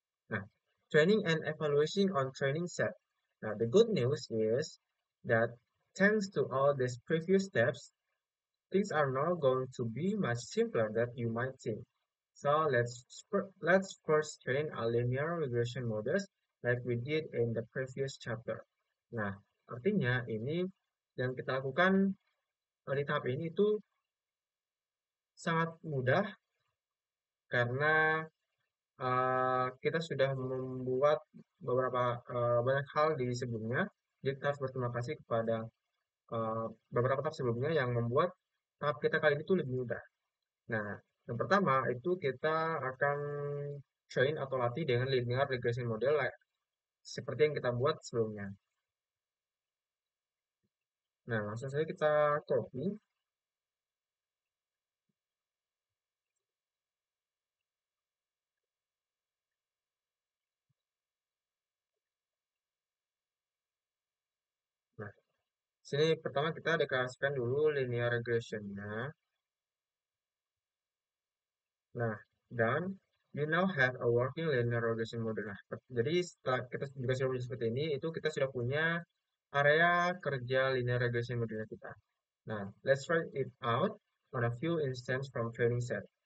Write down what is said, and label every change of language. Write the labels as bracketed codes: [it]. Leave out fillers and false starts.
[en] Now, training and evaluation on training set. Now, the good news is that thanks to all these previous steps, things are now going to be much simpler than you might think. So let's first train a linear regression models like we did in the previous chapter. [id] Nah, artinya ini yang kita lakukan di tahap ini itu sangat mudah karena kita sudah membuat beberapa banyak hal di sebelumnya. Jadi kita harus berterima kasih kepada eh, beberapa tahap sebelumnya yang membuat tahap kita kali ini tuh lebih mudah. Nah, yang pertama itu kita akan train atau latih dengan linear regression model seperti yang kita buat sebelumnya. Nah, langsung saja kita copy. Nah, sini pertama kita deklarasikan dulu linear regression-nya. [en] Nah, dan you now have a working linear regression model. [id] Nah, jadi setelah kita juga sudah punya seperti ini, itu kita sudah punya area kerja linear regression modelnya kita. [en] Nah, let's try it out on a few instance from training set.